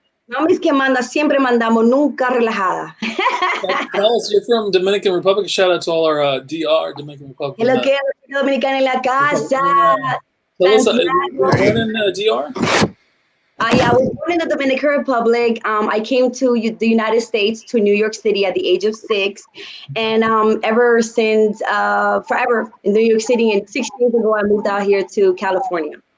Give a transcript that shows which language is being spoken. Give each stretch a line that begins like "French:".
Spanish: Mamis que manda, siempre mandamos, nunca relajada.
English: Tell us, you're from Dominican Republic. Shout out to all our DR, Dominican Republic.
Spanish: Hello, que Dominicana en la casa.
English: Tell us, you were born in DR? Yeah, I was born in the Dominican Republic. I came to the United States, to New York City at the age of 6. And ever since, forever in New York City, and 6 years ago, I moved out here to California.